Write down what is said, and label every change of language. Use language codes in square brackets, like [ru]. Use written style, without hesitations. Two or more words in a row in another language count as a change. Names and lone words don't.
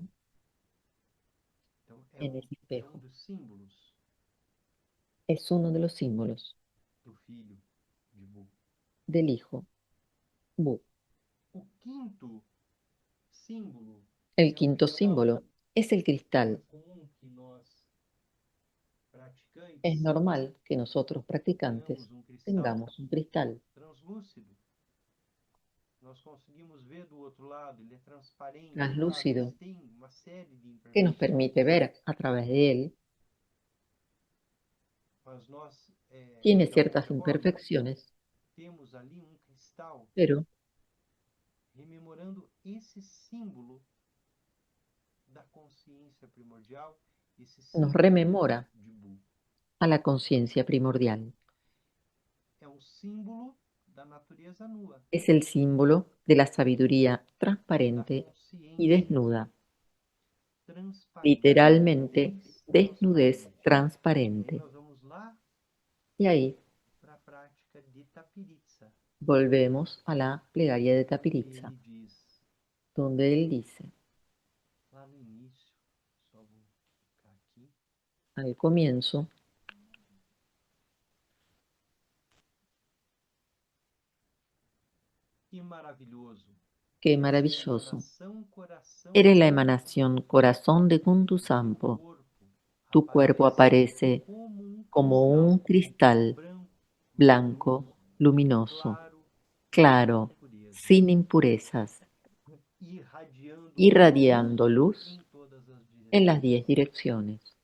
[pt] Então, [es] en ese espejo. [pt] dos símbolos [es] Es uno de los símbolos [pt] do filho de Bu. [es] del hijo, Bu. [pt] O quinto símbolo [es] El [pt] é o [es] quinto [pt] cristal. [es] símbolo es el [pt] É [es] cristal. [pt] comum que nós, praticantes, [es] Es normal que nosotros practicantes [pt] tenhamos cristal [es] tengamos un cristal [pt] translúcido. Nós conseguimos ver do outro lado, ele é transparente. [es] translúcido [pt] Às vezes tem uma série de [es] que nos [pt] imperfeições, [es] permite ver a través de él. [pt] mas nós, [es] Tiene [pt] de [es] ciertas [pt] alguma forma, [es] imperfecciones, [pt] temos ali cristal [es] pero [pt] rememorando esse símbolo da consciência primordial, esse [es] nos [pt] símbolo [es] rememora [pt] de Bu. [es] a la conciencia primordial. [pt] É símbolo da natureza nua, [es] Es el símbolo de la sabiduría [pt] da [es] transparente y [pt] consciência [es] desnuda, [pt] transparente. [es] literalmente desnudez [pt] Aí [es] transparente. [pt] nós vamos lá [es] Y ahí [pt] para a prática de Tapiritza. [es] volvemos a la plegaria de Tapiritza, [pt] Ele diz, [es] donde él dice, [pt] lá no início, só vou ficar aqui, [es] al comienzo, [pt] que maravilhoso. [es] qué [pt] Você é a [es] maravilloso. [pt] emanação, coração [es] Eres la [pt] do [es] emanación corazón de Kuntu Sampo. [pt] corpo. [es] Tu cuerpo aparece como un cristal blanco, luminoso, claro, sin impurezas, irradiando luz en las 10 direcciones.